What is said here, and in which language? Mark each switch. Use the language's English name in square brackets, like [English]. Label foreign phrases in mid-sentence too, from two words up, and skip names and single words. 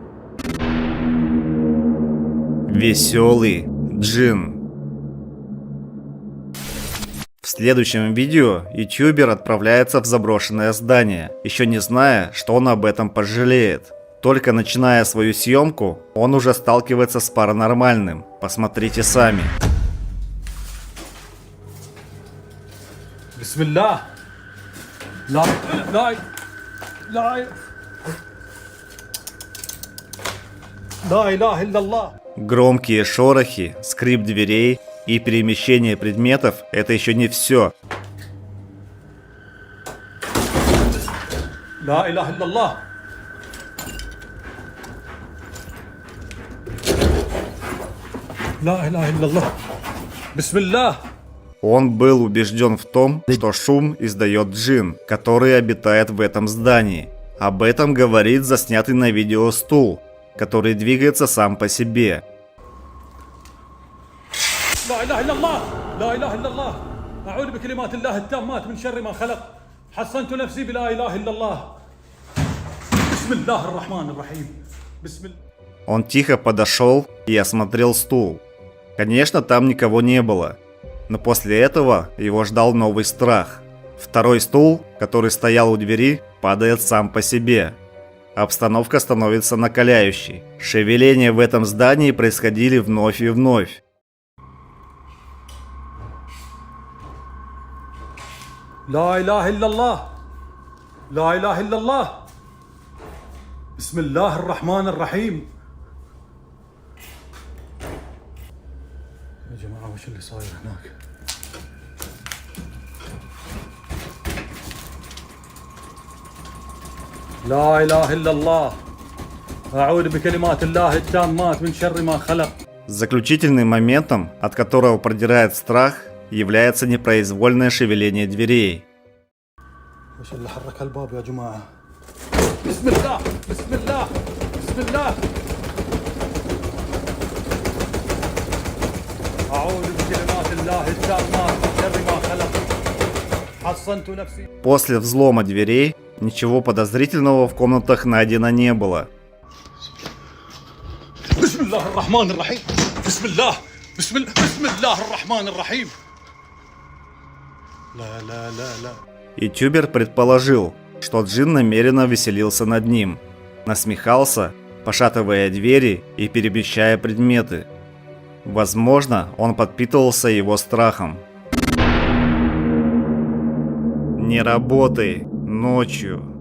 [Russian] Веселый джин. В следующем видео ютубер отправляется в заброшенное здание, еще не зная, что он об этом пожалеет. Только начиная свою съемку, он уже сталкивается с паранормальным. Посмотрите сами. [Arabic] بسم الله لا لا لا لا إله إلا الله. [Russian] Громкие шорохи, скрип дверей и перемещение предметов – это еще не все. [Arabic] لا إله إلا الله. لا إله إلا الله. بسم الله. [Russian] Он был убежден в том, что шум издает джин, который обитает в этом здании. Об этом говорит заснятый на видео стул, который двигается сам по себе. [Arabic] لا إله إلا الله. لا إله إلا الله. أعوذ بكلمات الله التامات من شر ما خلق. حصنت نفسي بلا إله إلا الله. بسم الله الرحمن الرحيم. بسم الله. [Russian] Он тихо подошел и осмотрел стул. Конечно, там никого не было. Но после этого его ждал новый страх. Второй стул, который стоял у двери, падает сам по себе. Обстановка становится накаляющей. Шевеления в этом здании происходили вновь и вновь. [Arabic] لا إله إلا الله. لا إله إلا الله. بسم الله الرحمن الرحيم. يا جماعة وش اللي صاير هناك؟ لا إله إلا الله. أعوذ بكلمات الله التامات من شر ما خلق. [Russian] Заключительным моментом, от которого продирает страх, является непроизвольное шевеление дверей. [Arabic] وش اللي حرك الباب يا جماعة؟ بسم الله بسم الله بسم الله. أعوذ بكلمات الله التامات من شر ما خلق. حصنت نفسي. [Russian] После взлома дверей ничего подозрительного в комнатах найдено не было. [Arabic] بسم الله الرحمن الرحيم. بسم الله بسم الله الرحمن الرحيم. لا لا لا لا. [Russian] Ютубер предположил, что джин намеренно веселился над ним, насмехался, пошатывая двери и перемещая предметы. Возможно, он подпитывался его страхом. Не работай ночью.